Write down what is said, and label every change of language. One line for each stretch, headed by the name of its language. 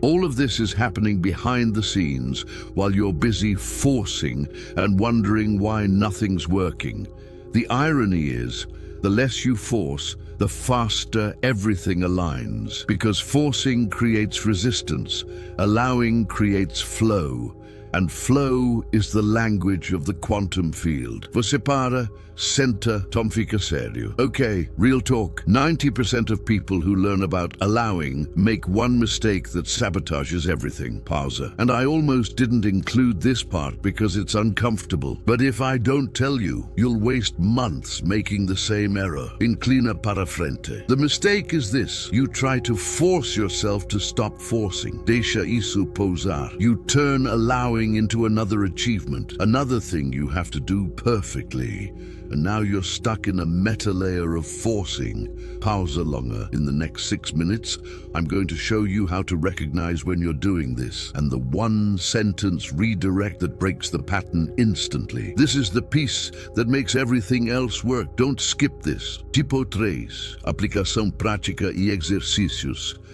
English: All of this is happening behind the scenes while you're busy forcing and wondering why nothing's working. The irony is, the less you force, the faster everything aligns. Because forcing creates resistance, allowing creates flow, and flow is the language of the quantum field.
Portuguese: Você para, senta, Tom fica sério.
English: Okay, real talk. 90% of people who learn about allowing make one mistake that sabotages everything.
Portuguese: Pausa.
English: And I almost didn't include this part because it's uncomfortable. But if I don't tell you, you'll waste months making the same error.
Portuguese: Inclina para frente.
English: The mistake is this. You try to force yourself to stop forcing.
Portuguese: Deixa isso pousar.
English: You turn allowing into another achievement, another thing you have to do perfectly. And now you're stuck in a meta layer of forcing.
Portuguese: Pausa
English: longer. In the next 6 minutes, I'm going to show you how to recognize when you're doing this, and the one sentence redirect that breaks the pattern instantly. This is the piece that makes everything else work. Don't skip this.
Portuguese: Tipo 3. Aplicação prática e exercícios.